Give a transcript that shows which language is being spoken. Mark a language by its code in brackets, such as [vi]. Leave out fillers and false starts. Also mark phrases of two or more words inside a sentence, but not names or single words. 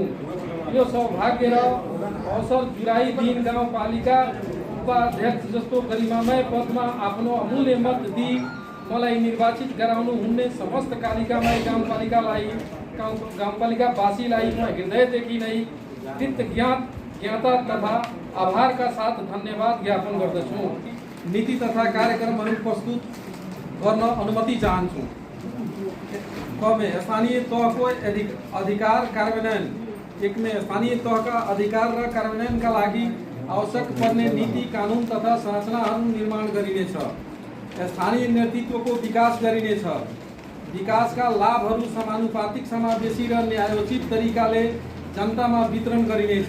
[ne] यो सौभाग्य र अवसर जुलाई दिन गाउँपालिका उपाध्यक्ष जस्तो गरिमामय पदमा आफ्नो अमूल्य मत दिई मलाई निर्वाचित गराउनु हुने समस्त कालिकामाई गाउँपालिकावासीलाई म हृदयदेखि नै कृतज्ञता तथा आभार का साथ धन्यवाद ज्ञापन गर्दछु। नीति तथा कार्यक्रमहरू प्रस्तुत गर्न अनुमति चाहन्छु। क में स्थानीय तह को अधिकार कार्यान्वयन। 1 में स्थानीय तह का अधिकार र कार्यान्वयनका लागि आवश्यक पर्ने नीति कानून तथा संरचनाहरू निर्माण गरिनेछ। स्थानीय नेतृत्वको विकास गरिनेछ। विकासका लाभहरू समानुपातिक, समावेशी र न्यायोचित तरिकाले जनतामा वितरण गरिनेछ।